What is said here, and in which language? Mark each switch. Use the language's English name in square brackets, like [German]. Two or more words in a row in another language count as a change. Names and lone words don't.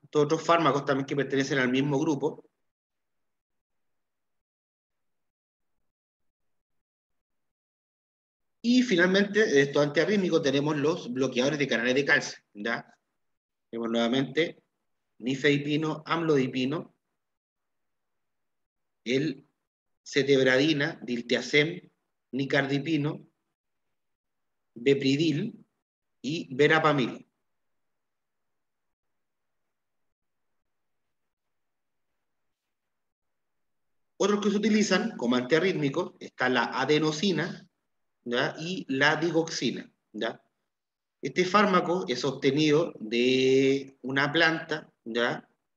[Spanish] Todos otros fármacos también que pertenecen al mismo grupo. Y finalmente, de estos antiarrítmicos tenemos los bloqueadores de canales de calcio, ¿ya? Tenemos nuevamente nifedipino, amlodipino, el cetebradina, diltiazem, nicardipino, bepridil y verapamil. Otros que se utilizan como antiarrítmicos está la adenosina, ¿ya? Y la digoxina, ¿ya? Este fármaco es obtenido de una planta, ¿ya?